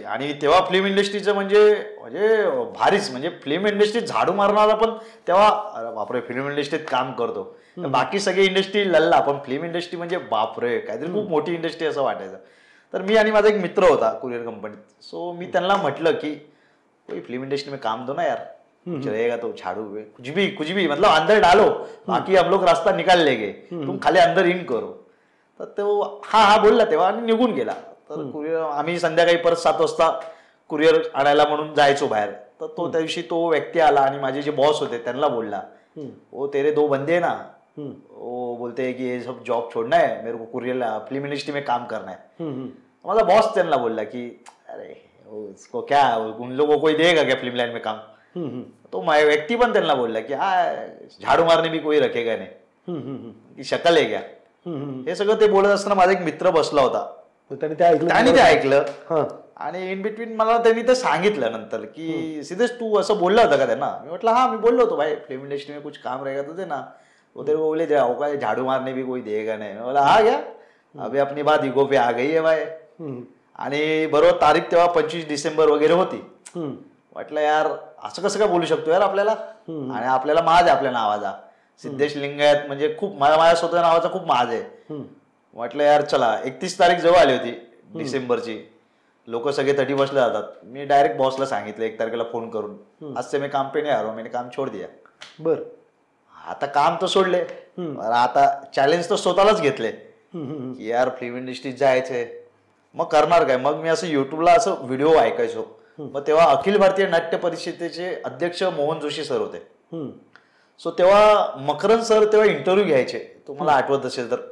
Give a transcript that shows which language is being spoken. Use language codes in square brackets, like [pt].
[mr] आणि तेव्हा फिल्म इंडस्ट्रीचं म्हणजे भारीच, म्हणजे फिल्म इंडस्ट्रीत झाडू मारणारा पण तेव्हा बापरे फिल्म इंडस्ट्रीत काम करतो. बाकी सगळी इंडस्ट्री लल्ला, पण फिल्म इंडस्ट्री म्हणजे बापरे काहीतरी खूप मोठी इंडस्ट्री असं वाटायचं. तर मी आणि माझा एक मित्र होता कुरिअर कंपनीत. सो मी त्यांना म्हटलं की [hi] फिल्म इंडस्ट्री में काम दो ना यार, चलेगा तो झाड़ू कुछ भी मतलब अंदर डालो, बाकी हम लोग रास्ता निकाल लेंगे, तुम खाली अंदर इन करो. [mr] तर तो हा बोलला तेव्हा आणि निघून गेला. तर कुरिअर आम्ही संध्याकाळी परत 7 वाजता कुरिअर आणायला म्हणून जायचो बाहेर. तर तो त्या दिवशी तो व्यक्ती आला आणि माझे जे बॉस होते त्यांना बोलला, [hi] ओ तेरे 2 बंदे ना, वो बोलते हैं कि ये सब जॉब छोड़ना है, मेरे को कुरियर फिल्म इंडस्ट्री में काम करना है. [mr] माझा बॉस त्यांना बोलला की [hi] अरे उसको क्या, उन लोगों को देगा क्या फिल्म लाइन में काम. [mr] तो व्यक्ती पण त्यांना बोलला की [hi] झाडू मारने भी कोई रखेगा [mr] नाही, की शकल आहे क्या. हे सगळं ते बोलत असताना माझा एक मित्र बसला होता, त्याने ते ऐकलं आणि इन बिटवीन मला त्यांनी ते सांगितलं नंतर की सिद्धेश तू असं बोलला होता का त्यांना. मी म्हटलं हा मी बोललो होतो भाई, [hi] फिल्म इंडस्ट्री में कुछ काम रहेगा तो देना. वो तेरे को बोले जाओ झाड़ू मारने भी कोई देगा नहीं. बोला हा क्या, अभी अपनी बात इगो पे आ गई है भाई. [mr] आणि बरोबर तारीख तेव्हा 25 डिसेंबर वगैरे होती. म्हटलं यार असं कसं काय बोलू शकतो यार आपल्याला, आणि आपल्याला माज आहे आपल्या नावाचा, सिद्धेश लिंगायत म्हणजे खूप माझ्या स्वतः नावाचा खूप माज आहे. म्हटलं यार चला. 31 तारीख जवळ आली होती डिसेंबरची, लोक सगळे 31 जातात. मी डायरेक्ट बॉसला सांगितलं 1 तारखेला फोन करून, [hi] आज से मैं काम पे नहीं आ रहा हूं, मैंने काम छोड़ दिया. [mr] बर. आता काम तर सोडले, आता चॅलेंज तर स्वतःलाच घेतले की यार फिल्म इंडस्ट्रीत जायचंय, मग करणार काय. मग मी असं युट्यूबला असं व्हिडिओ ऐकायचो. मग तेव्हा अखिल भारतीय नाट्य परिषदेचे अध्यक्ष मोहन जोशी सर होते. सो तेव्हा मकरंद सर तेव्हा इंटरव्ह्यू घ्यायचे, तुम्हाला आठवत असेल तर.